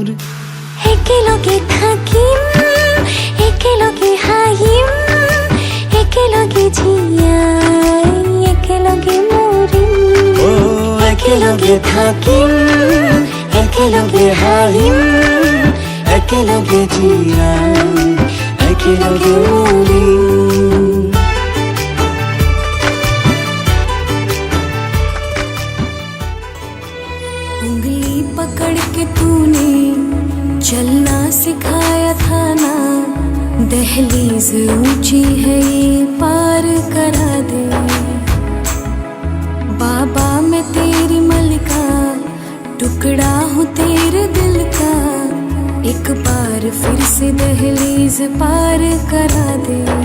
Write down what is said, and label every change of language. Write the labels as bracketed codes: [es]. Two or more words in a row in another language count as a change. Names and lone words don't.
[as] একেলগে থাকিম একেলগে হাঁহিম একেলগে জীয়াই একেলগে মৰিম একেলগে থাকিম একেলগে হাঁহিম একেলগে জীয়াই একেলগে মৰিম [hi] उंगली पकड़ के तूने चलना सिखाया था ना दहलीज ऊंची है ये पार करा दे बाबा मैं तेरी मलिका टुकड़ा हूँ तेरे दिल का एक बार फिर से दहलीज पार करा दे